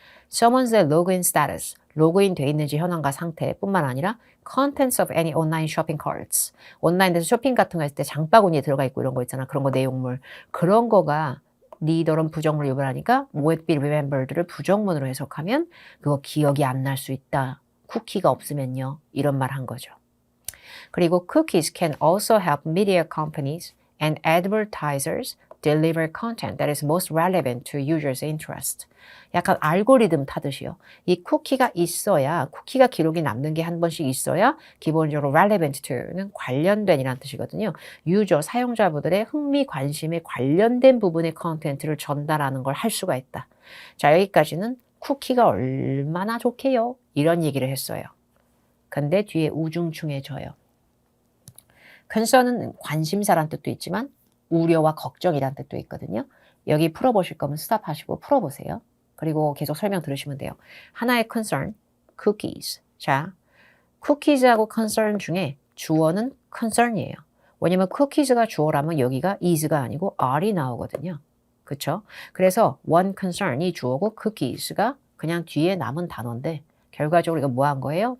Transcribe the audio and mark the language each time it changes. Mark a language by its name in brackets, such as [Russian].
[English] Someone's login status, [Korean] 로그인 돼 있는지 현황과 상태뿐만 아니라 [English] contents of any online shopping carts, [Korean] 온라인에서 쇼핑 같은 거 했을 때 장바구니에 들어가 있고 이런 거 있잖아. 그런 거 내용물. 그런 거가 neither은 부정문을 유발하니까 [English] would be remembered [Korean] 를 부정문으로 해석하면 그거 기억이 안 날 수 있다. 쿠키가 없으면요. 이런 말 한 거죠. [English] 그리고 cookies can also help media companies and advertisers deliver content that is most relevant to users' interest. [Korean] 약간 알고리즘 타듯이요. 이 쿠키가 있어야, 쿠키가 기록이 남는 게 한 번씩 있어야 기본적으로 relevant to는 관련된이라는 뜻이거든요. 유저, 사용자분들의 흥미, 관심에 관련된 부분의 컨텐츠를 전달하는 걸 할 수가 있다. 자, 여기까지는 쿠키가 얼마나 좋게요? 이런 얘기를 했어요. 근데 뒤에 우중충해져요. concern은 관심사란 뜻도 있지만 우려와 걱정이란 뜻도 있거든요. 여기 풀어보실 거면 스탑하시고 풀어보세요. 그리고 계속 설명 들으시면 돼요. 하나의 concern, cookies. 자, cookies하고 concern 중에 주어는 concern이에요. 왜냐면 cookies가 주어라면 여기가 is가 아니고 are이 나오거든요. 그쵸? 그래서 one concern이 주어고 cookies가 그냥 뒤에 남은 단어인데 결과적으로 이거 뭐 한 거예요?